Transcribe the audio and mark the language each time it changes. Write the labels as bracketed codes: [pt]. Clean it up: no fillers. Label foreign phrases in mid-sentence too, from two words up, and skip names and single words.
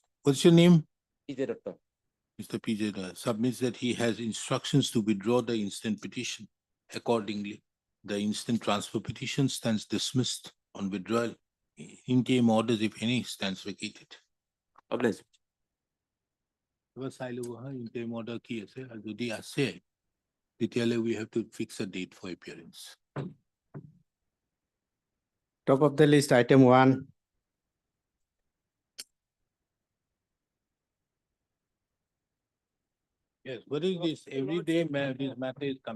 [en] What's your name? Is there a Mr. PJ submits that he has instructions to withdraw the instant petition. Accordingly, the instant transfer petition stands dismissed on withdrawal. Interim orders, if any, stands vacated. Obliged. [as] এবার চাই লব হা [en] interim order [as] কি আছে আৰু যদি আছে তেতিয়ালে [en] we have to fix a date for appearance. Top of the list, item 1. Yes, what is this? Every day this matter is coming.